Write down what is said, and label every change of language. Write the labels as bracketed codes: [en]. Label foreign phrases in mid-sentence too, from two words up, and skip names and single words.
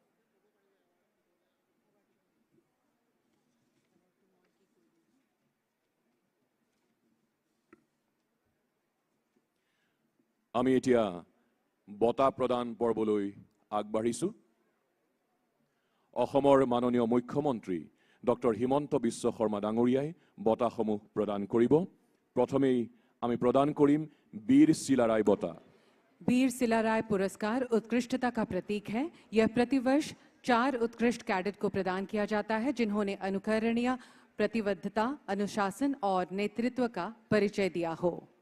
[as] আমি এতিয়া বঁটা প্ৰদান পৰ্বলৈ আগবাঢ়িছোঁ। অসমৰ মাননীয় মুখ্যমন্ত্ৰী ডক্টৰ হিমন্ত বিশ্ব শৰ্মা ডাঙৰীয়াই বঁটাসমূহ প্ৰদান কৰিব। প্ৰথমেই আমি প্ৰদান কৰিম বীৰ শিলাৰাই বঁটা। [hi] वीर सिलाराय पुरस्कार उत्कृष्टता का प्रतीक है। यह प्रतिवर्ष 4 उत्कृष्ट कैडेट को प्रदान किया जाता है जिन्होंने अनुकरणीय प्रतिबद्धता, अनुशासन और नेतृत्व का परिचय दिया हो।